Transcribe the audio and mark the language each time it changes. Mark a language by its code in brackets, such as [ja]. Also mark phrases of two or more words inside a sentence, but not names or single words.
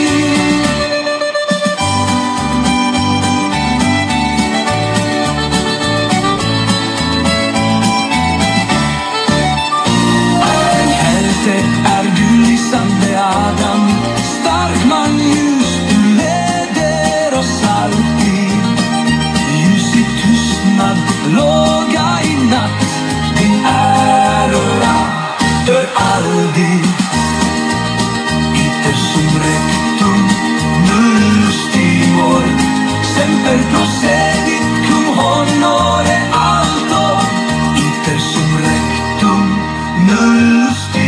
[sv] Hjälte är du, lysande Adam, stark man ljus, du leder oss alltid. Ljus i tystnad, låga i natt, din ära dör aldrig. [la] Iter sum rectum, nullus timor, semper procedit cum honore alto. Iter sum rectum, nullus